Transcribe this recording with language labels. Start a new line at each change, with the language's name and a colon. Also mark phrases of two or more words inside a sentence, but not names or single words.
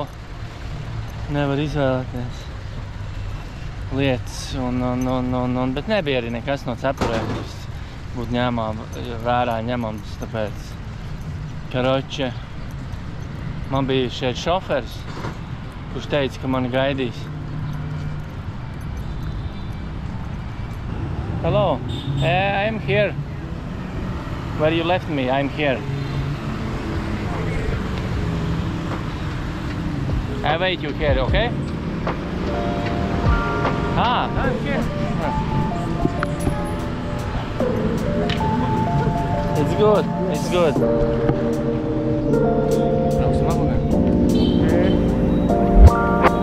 Latvian: Nevar izvēlēties lietas, bet nebija arī nekas no cepurēm, kas būtu vērā ņemams, tāpēc, karoče, man bija šeit šofers, kurš teica, ka mani gaidīs.
English: Hello, I'm here. Where you left me, I'm here. I wait you here, okay? I'm here. It's good, it's good.